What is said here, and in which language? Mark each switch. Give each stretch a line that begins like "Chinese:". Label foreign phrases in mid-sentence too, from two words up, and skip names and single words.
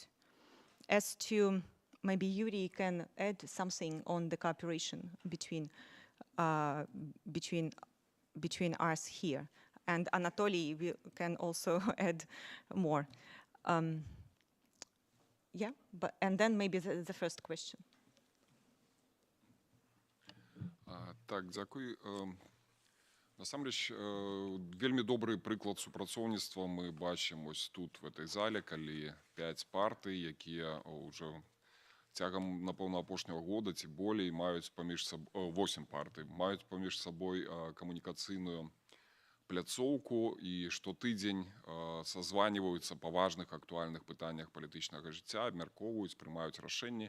English: As to, maybe Yuri can add something on the cooperation between us here. And Anatoly, we can also add more. Yeah, and then maybe the first question.
Belarusian: Так, дзякуй. Насамрэч, вельмі добры прыклад супрацоўніцтва мы бачым ось тут,
Russian: в этой зале,
Belarusian: калі 5 партый, якія ўжо цягам, напэўна, апошняга года ці болей маюць паміж сабой, 8 партый, маюць паміж сабой камунікацыйную пляцоўку і штотыдзень сазваніваюцца па важных актуальных пытаннях палітычнага жыцця, абмяркоўваюць, прымаюць рашэнні.